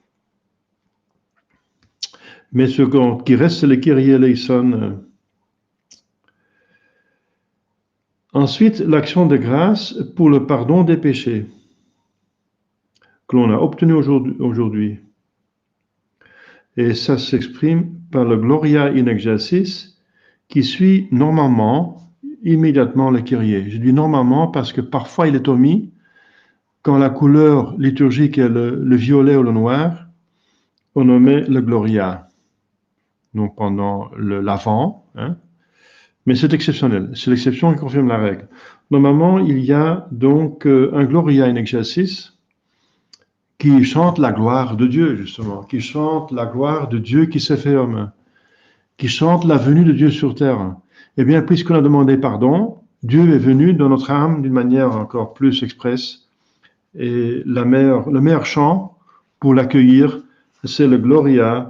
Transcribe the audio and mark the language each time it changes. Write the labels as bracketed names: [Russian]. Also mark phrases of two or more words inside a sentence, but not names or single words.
[French] Mais ce qui reste, c'est le [Greek] Kyrie eleison. [French] Ensuite, l'action de grâce pour le pardon des péchés que l'on a obtenu aujourd'hui. Et ça s'exprime par le [Latin] Gloria in excelsis [French] qui suit normalement, immédiatement le Kyrie. Je dis normalement parce que parfois il est omis quand la couleur liturgique est le violet ou le noir, on omet le Gloria. Donc pendant l'Avent, hein. Mais c'est exceptionnel. C'est l'exception qui confirme la règle. Normalement, il y a donc un [Latin] Gloria in excelsis [French] qui chante la gloire de Dieu, justement, qui chante la gloire de Dieu qui s'est fait homme, qui chante la venue de Dieu sur terre. Eh bien, puisqu'on a demandé pardon, Dieu est venu dans notre âme d'une manière encore plus expresse. Et le meilleur chant pour l'accueillir, c'est le Gloria.